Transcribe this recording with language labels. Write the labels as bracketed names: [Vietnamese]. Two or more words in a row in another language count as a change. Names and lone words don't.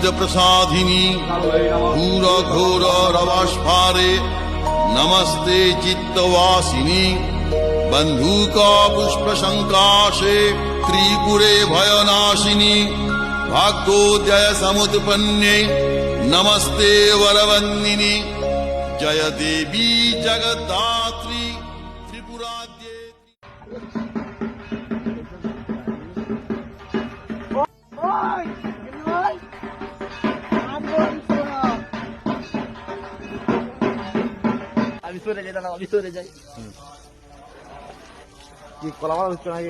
[Sanskrit] प्रसादिनी घोर घोर रवास्फारे नमस्ते चित्तवासिनी बंधुका पुष्प संकाशे त्रिपुरे भयनाशिनी भाग्योदय समुत्पन्ने नमस्ते वरवन्दिनी जय देवी जगद्धात्री त्रिपुराद्ये। [Bangla] আমি সরে যাই দাদা, আমি সরে যাই। কি কলামালা হচ্ছে নাকি?